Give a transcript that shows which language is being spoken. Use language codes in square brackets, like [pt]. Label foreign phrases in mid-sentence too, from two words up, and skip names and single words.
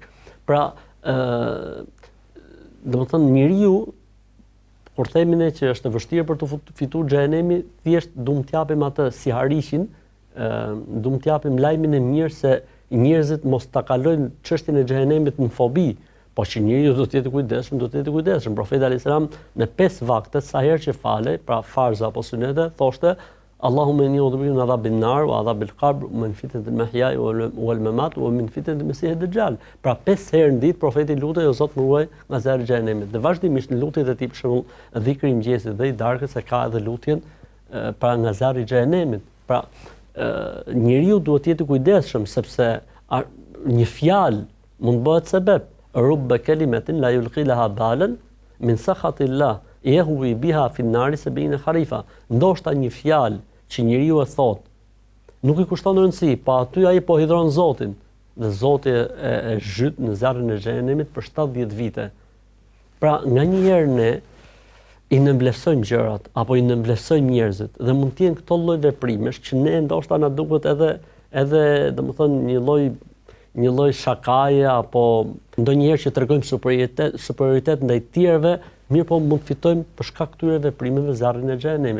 [sq] Pra, domethënë njeriu kur themin ne që është e vështirë për të fituar xhenemi, thjesht duam t'japim atë si hariqin, duam t'japim lajmin e mirë se njerëzit mos ta kalojnë çështjen e xhenemit në fobi, po që njeriu do të jetë i kujdesshëm, do të jetë i kujdesshëm. Profeti [ar] عليه السلام [sq] në 5 vakte sa herë që falej, pra farza apo sunete, thoshte [ar] اللهم إني أعوذ بك من عذاب النار وعذاب القبر ومن فتنة المحيا والممات ومن فتنة المسيح الدجال. [sq] Pra 5 herë në ditë profeti lutej o Zot më ruaj nga zjarri i xhenemit. Dhe vazhdimisht në lutjet e tij për shembull dhikri i mëngjesit dhe i darkës se ka edhe lutjen pra nga zjarri i xhenemit. Pra njeriu duhet të jetë i kujdesshëm sepse një fjalë mund bëhet sebeb. [ar] رب كلمة لا يلقي لها بالا من سخط الله يهوي بها في النار 70 خريفا. [sq] Ndoshta një fjalë që njeriu e thot nuk i kushton rëndësi, pa aty ai po hidhron Zotin dhe Zoti e zhyt në zjarrin e xhenemit për 70 vite. Pra nganjëherë ne i nënvlerësojmë gjërat apo i nënvlerësojmë njerëzit dhe mund të jenë këto lloj veprimesh që ne ndoshta na duket edhe domethënë një lloj shakaje apo ndonjëherë që tregojmë superioritet ndaj tjerëve, mirë po mund të fitojmë për shkak këtyre veprimeve zjarrin e xhenemit.